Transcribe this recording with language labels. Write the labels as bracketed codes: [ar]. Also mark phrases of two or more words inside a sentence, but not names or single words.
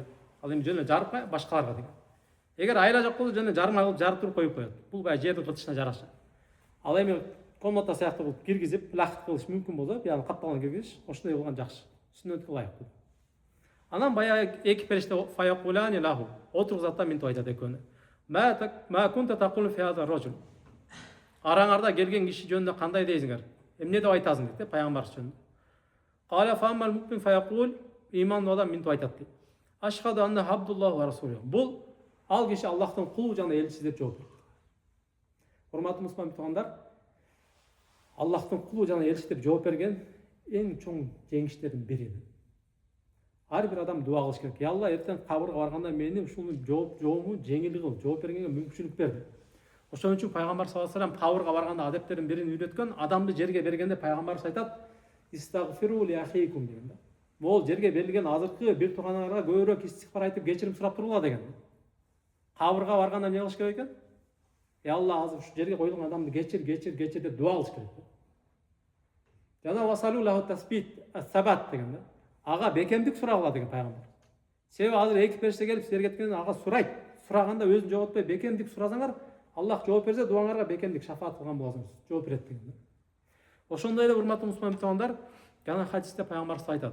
[ky] Ал эми жөн эле жарып башкаларга деген. Эгер айла жок болсо жөн эле жарма кылып жарып туруп коюп коет. Бул баягы жердин кытышына жараша. Ал эми комната сыяктуу кылып киргизип, лахт кылыш мүмкүн болсо, бияны капталган киргизиш, ошондой болгон жакшы. Сүннөткө ылайык. Анан баягы эки периште [ar] فيقولان له [ky] отургузат мынтип айтат экөөнү. [ar] ما كنت تقول في هذا الرجل. [ky] Араңарда келген киши жөнүндө кандай дейсиңер? Эмне деп айтасың дейт пайгамбар жөнүндө. [ar] قال فأما المؤمن فيقول, [ky] имандуу адам мынтип айтат дейт. [ar] أشهد أنه عبد الله ورسوله. [ky] Бул ал киши Аллахтын кулу жана элчиси деп жооп берет. Урматтуу мусулмандар, Аллахтын кулу жана элчиси деп жооп берген эң чоң жеңиштердин бири. Ар бир адам дуа кылыш керек. [ar] يا الله, [ky] эртең кабырга барганда мени ушуну жоому жеңил кыл, жооп бергенге мүмкүнчүлүк бер. Ошон үчүн пайгамбар [ar] صلى الله عليه وسلم [ky] кабырга барганда адептердин бирин үйрөткөн, адамды жерге бергенде пайгамбарыбыз айтат: [ar] "استغفروا لأخيكم" [ky] деген да. Бул жерге берилген азыркы бир тууганыңарга көбүрөөк истигфар айтып кечирим сурап турула деген. Кабырга барганда эмне кылыш керек экен? [ar] يا الله, [ky] азыр ушу жерге коюлган адамды кечир деп дуа кылыш керек. [ar] Жана وسلوا له التثبيت، الثبات [ky] деген да. Ага бекемдик сурагыла деген пайгамбар. Себеби азыр эки периште келип силерге кеткенде ага сурайт. Сураганда өзүн жоготпой бекемдик суразаңар, Аллах жооп берсе, дуаңарга бекемдик шафаат кылган боласыңыз. Жооп берет деген. Ошондой эле урматтуу мусулмандар, жана хадисте пайгамбарыбыз айтат.